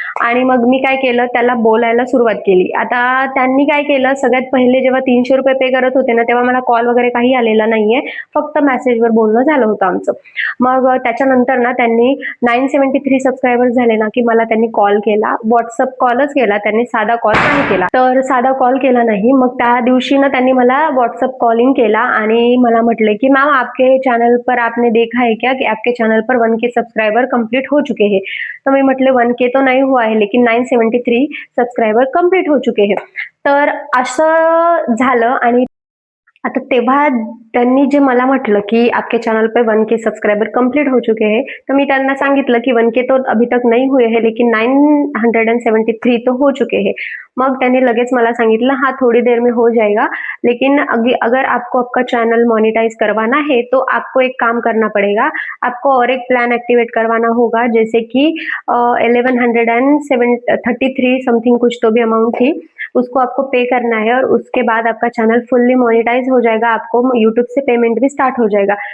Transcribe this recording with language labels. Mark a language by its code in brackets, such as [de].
[mr] आणि मग मी काय केलं, त्याला बोलायला सुरुवात केली. आता त्यांनी काय केलं, सगळ्यात पहिले जेव्हा 300 रुपये पे करत होते ना तेव्हा मला कॉल वगैरे काही आलेला नाहीये, फक्त मेसेजवर बोलणं झालं होतं आमचं. मग त्याच्यानंतर ना त्यांनी 973 सबस्क्रायबर्स झाले ना की मला त्यांनी कॉल केला, व्हॉट्सअप कॉलच केला, त्यांनी साधा कॉल नाही केला. तर साधा कॉल केला नाही. मग त्या दिवशी ना त्यांनी मला व्हॉट्सअप कॉलिंग केला आणि मला म्हटले की [hi] मैम आपके चैनल पर आपने देखा है क्या कि आपके चैनल पर 1K सब्सक्राइबर कंप्लीट हो चुके हैं. [mr] तो मी म्हटले [hi] 1K तो नहीं हुआ है लेकिन 973 सब्सक्राइबर कंप्लीट हो चुके हैं. [mr] तर असं झालं आणि आता तेव्हा त्यांनी जे मला म्हटलं कि [hi] आपके चैनल पे 1K सब्सक्राइबर कंप्लीट हो चुके हैं, तो मैं [mr] त्यांना सांगितलं की [hi] 1K तो अभी तक नहीं हुए हैं लेकिन 973 तो हो चुके हैं। [mr] मग त्यांनी लगेच मला सांगितलं [hi] हाँ थोड़ी देर में हो जाएगा, लेकिन अगर आपको आपका चैनल मोनेटाइज करवाना है तो आपको एक काम करना पड़ेगा, आपको और एक प्लान एक्टिवेट करवाना होगा, जैसे कि 1133 समथिंग कुछ तो भी अमाउंट थी, उसको आपको पे करना है और उसके बाद आपका चैनल फुल्ली मोनेटाइज हो जाएगा, आपको यूट्यूब से पेमेंट भी स्टार्ट हो जाएगा।